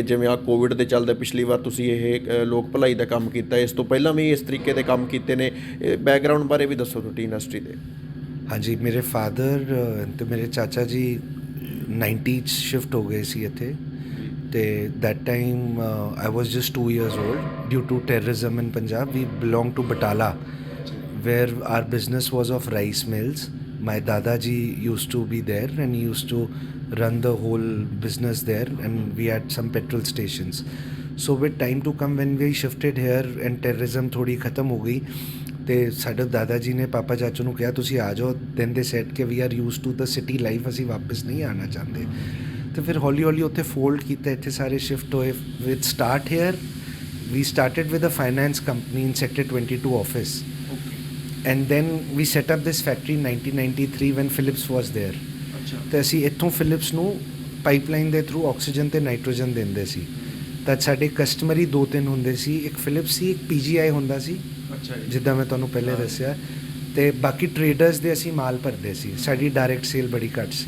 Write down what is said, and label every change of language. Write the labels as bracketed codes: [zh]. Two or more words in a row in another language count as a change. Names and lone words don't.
[pa] ਜਿਵੇਂ ਆ ਕੋਵਿਡ ਦੇ ਚੱਲਦੇ ਪਿਛਲੀ ਵਾਰ ਤੁਸੀਂ ਇਹ ਲੋਕ ਭਲਾਈ ਦਾ ਕੰਮ ਕੀਤਾ, ਇਸ ਤੋਂ ਪਹਿਲਾਂ ਵੀ ਇਸ ਤਰੀਕੇ ਦੇ ਕੰਮ ਕੀਤੇ ਨੇ। ਬੈਕਗਰਾਊਂਡ ਬਾਰੇ ਵੀ ਦੱਸੋ ਤੁਹਾਡੀ ਇੰਡਸਟਰੀ ਦੇ। ਹਾਂਜੀ, ਮੇਰੇ ਫਾਦਰ ਅਤੇ ਮੇਰੇ ਚਾਚਾ ਜੀ 90 'ਚ ਸ਼ਿਫਟ ਹੋ ਗਏ ਸੀ ਇੱਥੇ, ਅਤੇ [en] that time I was just 2 years old due to terrorism in Punjab. we belong to Batala, where our business was of rice mills. My Dadaji used to be there and he used to run the whole business there, and we had some petrol stations. So with time to come, when we shifted here and terrorism [hi] थोड़ी ख़त्म हो गई, [pa] ਤੇ ਸਾਡੇ ਦਾਦਾ ਜੀ ਨੇ ਪਾਪਾ ਚਾਚੂ ਨੂੰ ਕਿਹਾ ਤੁਸੀਂ ਆ ਜਾਓ, [en] then they said [pa] ਕਿ [en] we are used to the city life, [pa] ਅਸੀਂ ਵਾਪਸ ਨਹੀਂ ਆਉਣਾ ਚਾਹੁੰਦੇ। ਤੇ ਫਿਰ ਹੌਲੀ ਹੌਲੀ ਉੱਥੇ ਫੋਲਡ ਕੀਤਾ, ਇੱਥੇ ਸਾਰੇ ਸ਼ਿਫਟ ਹੋਏ। [en] with start here we started with a finance company in sector 22 office, and then we set up this factory in 1993 when Philips was there। [pa] ਤੇ ਅਸੀਂ ਇੱਥੋਂ ਫਿਲਿਪਸ ਨੂੰ ਪਾਈਪਲਾਈਨ ਦੇ ਥਰੂ ਆਕਸੀਜਨ ਤੇ ਨਾਈਟ੍ਰੋਜਨ ਦਿੰਦੇ ਸੀ। ਤਾਂ ਸਾਡੇ ਕਸਟਮਰ ਹੀ 2-3 ਹੁੰਦੇ ਸੀ, ਇੱਕ ਫਿਲਿਪਸ ਸੀ, ਇੱਕ PGI ਹੁੰਦਾ ਸੀ, ਜਿੱਦਾਂ ਮੈਂ ਤੁਹਾਨੂੰ ਪਹਿਲੇ ਦੱਸਿਆ, ਤੇ ਬਾਕੀ ਟਰੇਡਰਸ ਦੇ ਅਸੀਂ ਮਾਲ ਭਰਦੇ ਸੀ। ਸਾਡੀ [en] direct sale [pa] ਬੜੀ ਘੱਟ ਸੀ।